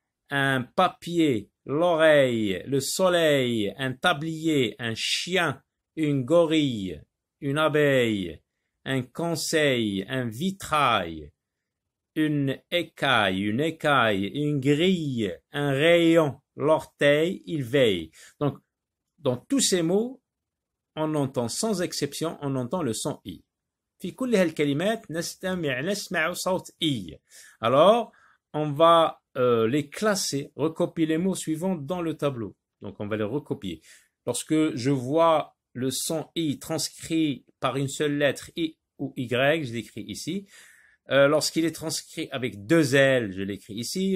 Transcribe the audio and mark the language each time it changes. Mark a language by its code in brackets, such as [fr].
[fr] un papier, l'oreille, le soleil, un tablier, un chien, une gorille, une abeille, un conseil, un vitrail, une écaille, une grille, un rayon, l'orteil, il veille. Donc, dans tous ces mots, on entend sans exception, on entend le son I. [ar] في كل هالكلمات نسمع صوت I. [fr] Alors, on va les classer, recopier les mots suivants dans le tableau. Donc, on va les recopier. Lorsque je vois le son I transcrit par une seule lettre I ou Y, je l'écris ici. Lorsqu'il est transcrit avec 2 L, je l'écris ici.